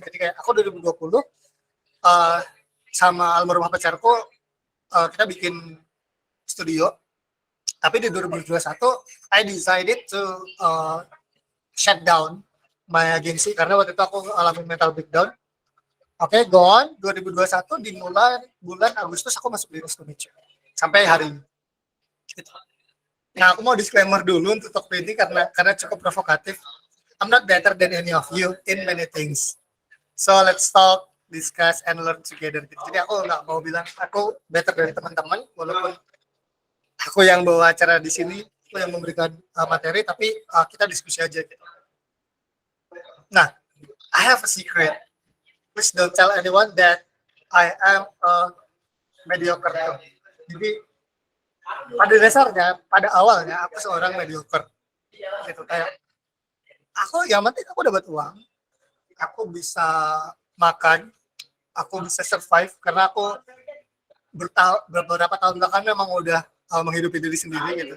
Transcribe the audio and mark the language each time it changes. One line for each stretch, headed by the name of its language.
Indonesian: Jadi kayak aku 2020 sama almarhumah pacarku kita bikin studio, tapi di 2021
English: I decided to shut down my agency
Indonesian: karena waktu itu aku alami mental breakdown. Oke, gone. 2021 dimulai bulan Agustus aku masuk di Restomic sampai hari ini. Gitu. Nah, aku mau disclaimer dulu untuk topik ini karena cukup provokatif.
English: I'm not better than any of you in many things. So let's talk, discuss, and learn together.
Indonesian: Jadi aku nggak mau bilang aku better dari teman-teman, walaupun aku yang bawa acara di sini, aku yang memberikan materi, tapi kita diskusi aja. Gitu. Nah,
English: I have a secret. Please don't tell anyone that I am a mediocre.
Indonesian: Jadi pada dasarnya, pada awalnya aku seorang mediocre. Gitu kayak aku yang penting aku dapat uang, aku bisa makan, aku bisa survive karena aku beberapa tahun belakang memang udah menghidupi diri sendiri gitu.